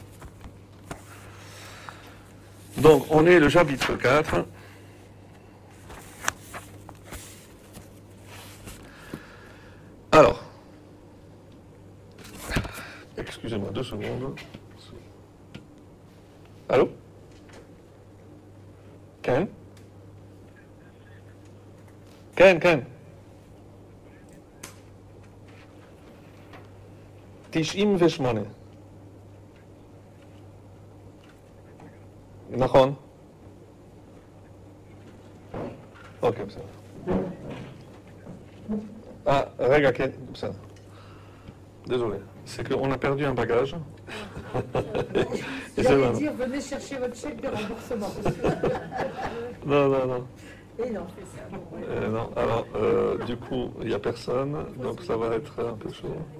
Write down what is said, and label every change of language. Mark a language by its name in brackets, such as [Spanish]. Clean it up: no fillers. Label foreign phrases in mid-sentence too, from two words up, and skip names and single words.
[French] Donc, on est le chapitre 4. Alors, excusez-moi 2 secondes. Allô? [Hebrew] Ken? Ken? 98. נכון? אוקיי, בסדר. רגע, כן, בסדר. [French] désolé. c'est qu'on a perdu un bagage. Et c'est J'allais voilà. dire, venez chercher votre chèque de remboursement. Non, non, non. Et non. Non. Alors, du coup, il n'y a personne, donc ça va être un peu chaud.